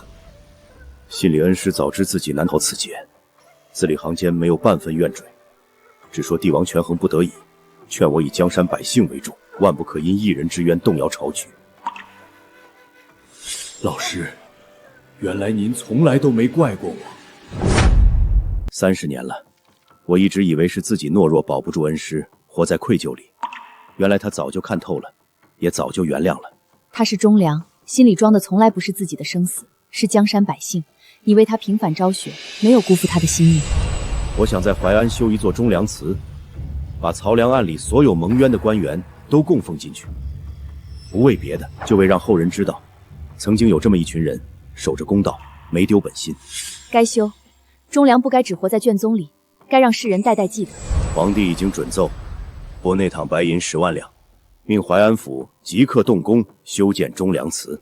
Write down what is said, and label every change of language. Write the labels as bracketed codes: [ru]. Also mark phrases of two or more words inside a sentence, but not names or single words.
[zh] 信裡恩師早知自己難逃此劫，字裡行間沒有半分怨懟，只說帝王權衡不得已，勸我以江山百姓為重，萬不可因一人之冤動搖朝局。老師，原來您從來都沒怪過我。 30年了，我一直以為是自己懦弱保不住恩師，活在愧疚裡。原來他早就看透了，也早就原諒了。他是忠良，心裡裝的從來不是自己的生死，是江山百姓。你為他平反昭雪，沒有辜負他的心意。我想在淮安修一座忠良祠，把漕糧案裡所有蒙冤的官員都供奉進去，不為別的，就為讓後人知道，曾經有這麼一群人守着公道，沒丟本心。該修，忠良不該只活在卷宗裡，該讓世人代代記得。皇帝已經准奏，撥內堂白銀10萬兩，命淮安府即刻動工修建忠良祠。